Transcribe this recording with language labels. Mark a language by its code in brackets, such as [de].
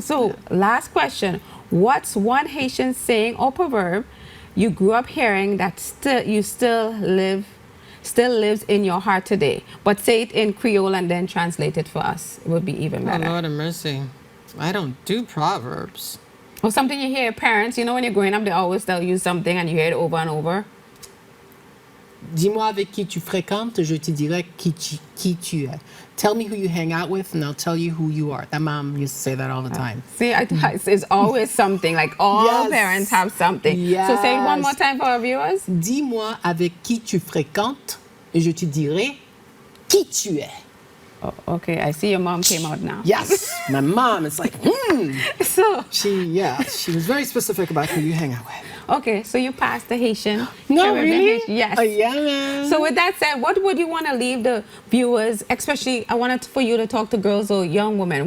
[en] So last question: what's one Haitian saying or proverb you grew up hearing that still lives in your heart today? But say it in Creole and then translate it for us. It would be even better. Oh, Lord of mercy. I don't do proverbs. Or something you hear your parents, you know, when you're growing up, they always tell you something and you hear it over and over. [fr] Dis-moi avec qui tu fréquentes, je te dirai qui tu es. [en] Tell me who you hang out with, and I'll tell you who you are. That mom used to say that all the time. See, it's always something. Like all Yes. parents have something. Yes. So say it one more time for our viewers. [fr] Dis-moi avec qui tu fréquentes, et je te dirai qui tu es. [en] Oh, okay, I see your mom came out now. Yes, my mom is like, So, She was very specific about who you hang out with. okay, so you passed the Haitian. No, Caribbean really? Haitian, yes. Oh, yeah, man. So with that said, what would you want to leave the viewers, especially I wanted for you to talk to girls or young women.